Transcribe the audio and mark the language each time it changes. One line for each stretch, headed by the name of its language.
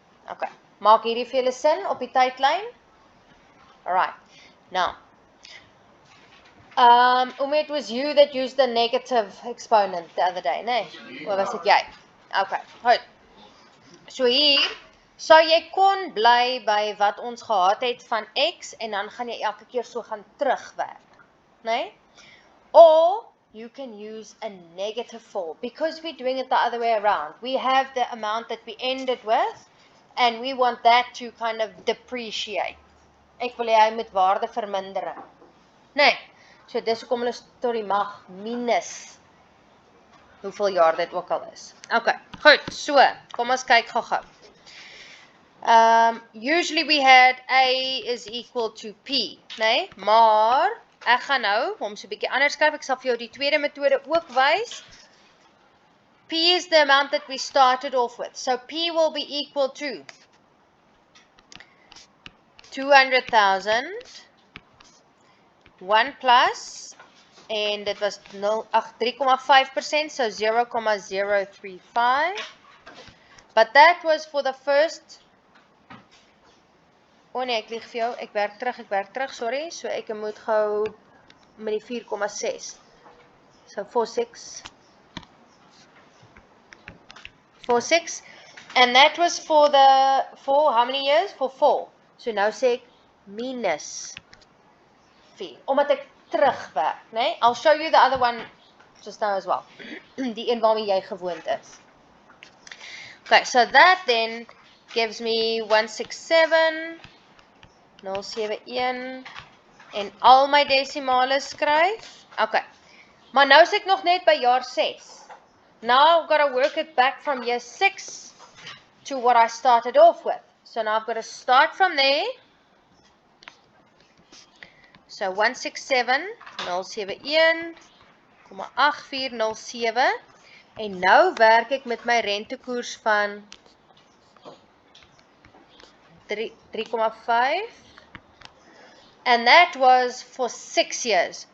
Afrikaans: Okay, maak hierdie vir julle sin op die tydlyn?
English: Alright, now, it was you that used the negative exponent the other day, né?
Afrikaans: Of was dit jy? Okay, goed. So hier, sou jy kon bly by wat ons gehad het van X en dan gaan jy elke keer so gaan terugwerk, né?
English: Or you can use a negative form because we're doing it the other way around. We have the amount that we ended with and we want that to kind of depreciate.
Afrikaans: Ek wil hy met waarde vermindering. Nee, so dis hoekom hulle tot die mag minus hoeveel jaar dit ook al is. Okay, goed, so, kom ons kyk gou-gou.
English: Usually we had A is equal to P,
Afrikaans: nee, maar ek gaan nou, om so 'n bietjie anders skryf, ek sal vir jou die tweede metode ook wys.
English: P is the amount that we started off with. So P will be equal to 200,000, 1 plus,
Afrikaans: en dit was
English: 3,5%, so 0,035. But that was for the first,
Afrikaans: oh nee, ek lieg vir jou, ek werk terug, sorry, so ek moet gou met die 4,6, so 4,6,
English: and that was for how many years?
Afrikaans: For 4, so nou sê ek minus 4, omdat ek terugwerk, nee?
English: I'll show you the other one just now as well,
Afrikaans: die een waarmee jy gewoond is.
English: Okay, so that then gives me 167,071
Afrikaans: en al my desimale skryf. Okay, maar nou is ek nog net by jaar 6.
English: Now I've got to work it back from year 6 to what I started off with. So now I've got to start from there.
Afrikaans: So 167,071,8407 en nou werk ek met my rentekoers van 3,5
English: and that was for 6 years.